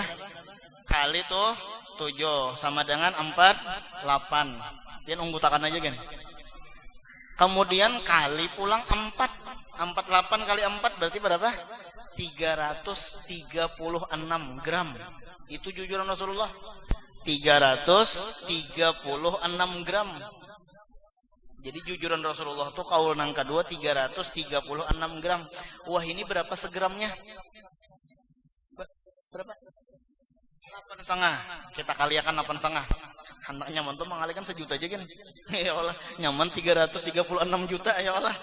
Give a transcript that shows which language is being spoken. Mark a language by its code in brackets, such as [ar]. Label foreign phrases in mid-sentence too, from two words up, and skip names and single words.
[bjn] Kali tuh 7 sama dengan 48. Dia unggutakan aja kan. Kemudian kali pulang 4. [id] 48 kali 4 berarti berapa? 336 gram. Itu jujuran Rasulullah. 336 gram. [bjn] Jadi jujuran Rasulullah tuh kaul nang kedua 336 gram. [id] Wah ini berapa segramnya? Berapa? 8,5. [bjn] Kita kaliakan 8,5. Anak nyaman tuh mengalikan sejuta aja kan? Ya Allah, nyaman 336 juta ya Allah.